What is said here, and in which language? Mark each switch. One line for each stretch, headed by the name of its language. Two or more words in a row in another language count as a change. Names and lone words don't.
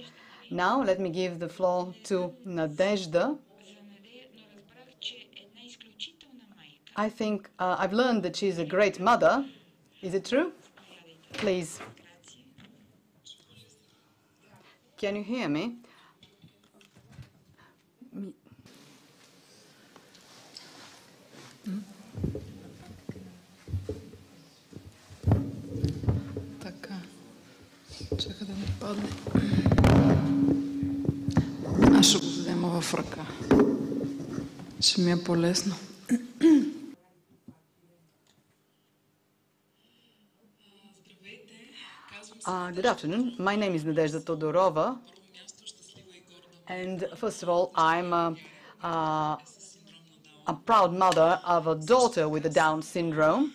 English: Now let me give the floor to Nadezhda. I think I've learned that she's a great mother. Is it true? Please. Can you hear me?
Bulgarian: Така. Чака да ми падне. Аз ще го взема в ръка. Ще ми е по-лесно.
English: Good afternoon. My name is Nadezhda Todorova, and first of all, I'm a proud mother of a daughter with a Down syndrome.